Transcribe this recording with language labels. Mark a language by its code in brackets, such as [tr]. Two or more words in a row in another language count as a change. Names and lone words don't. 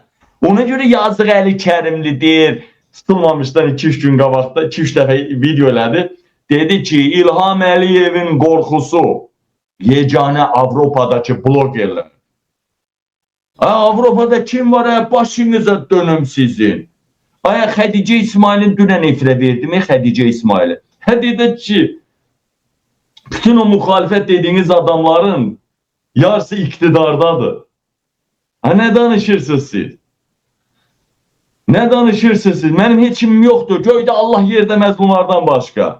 [az] Ona görə yazıq Əli Kərimlidir. Sıtılmamışdan 2-3 gün qabaqda 2-3 dəfə video elədi. Dedi ki, İlham Əliyevin qorxusu yeganə Avropadakı blogerlər. Avropada kim var? Başınıza dönüm sizin. Xədicə İsmail'in dünən efirə verdim. Xədicə İsmail'i. Dedi ki, bütün o [tr] muhalefet dediğiniz [az] adamların yarısı iktidardadır. Ne danışırsınız siz? Ne danışırsınız siz? [tr] Benim heç kimim yoktur. Göyde Allah yer demez bunlardan başka.